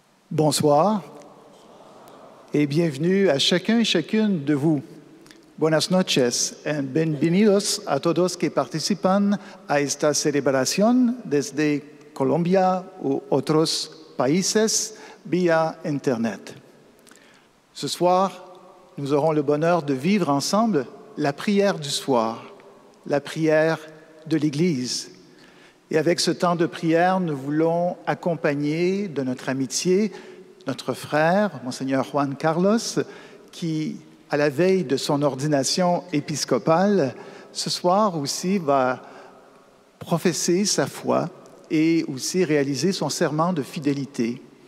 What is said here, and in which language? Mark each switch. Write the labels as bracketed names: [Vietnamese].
[French] Bonsoir et bienvenue à chacun et chacune de vous. [Spanish] Buenas noches and bienvenidos a todos que participan a esta celebración desde Colombia u otros países via Internet. [French] Ce soir, nous aurons le bonheur de vivre ensemble la prière du soir, la prière de l'Église. Et avec ce temps de prière, nous voulons accompagner de notre amitié notre frère, Monseigneur Juan Carlos, qui, à la veille de son ordination épiscopale, ce soir aussi va professer sa foi et aussi réaliser son serment de fidélité.